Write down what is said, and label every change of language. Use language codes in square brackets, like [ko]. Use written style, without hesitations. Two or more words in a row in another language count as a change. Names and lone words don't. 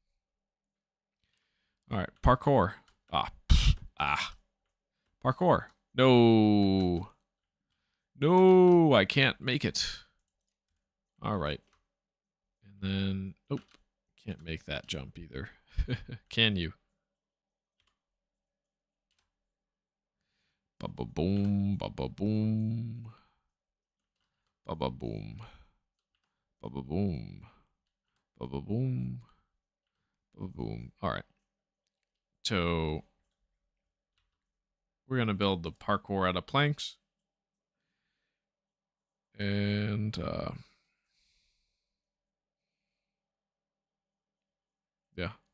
[en] All right, parkour. Parkour. No. No, I can't make it. All right. And then, nope, can't make that jump either. Can you? Ba-ba boom, ba-ba boom. Ba-ba boom. Ba-ba boom. Ba-ba boom. Ba-ba boom. All right. So we're going to build the parkour out of planks. And yeah.